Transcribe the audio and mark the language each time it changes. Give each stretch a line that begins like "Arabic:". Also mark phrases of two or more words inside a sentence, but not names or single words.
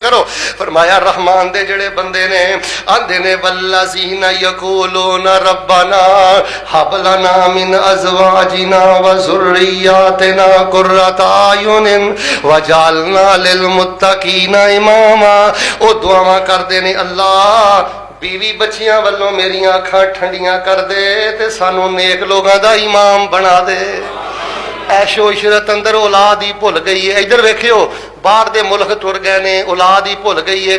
Punjabi: کرو۔ فرمایا رحمان دے جیڑے بندے نے آندے نے
Arabic: والذين يقولون ربنا هب لنا من أزواجنا و ذرياتنا قرة أعين واجعلنا لل متقين إماما.
Punjabi: او دعاواں کردے نے اللہ بیوی بچیاں والوں میریاں اکھاں ٹھنڈیاں کر دے تے سانوں نیک
Urdu: لوگوں کا
Punjabi: امام بنا دے. عیش و عشرت اندر اولاد ہی بھل گئی ہے. ادھر ویکھیو باہر دے ملک ٹر گئے نے، اولاد ہی بھل گئی ہے.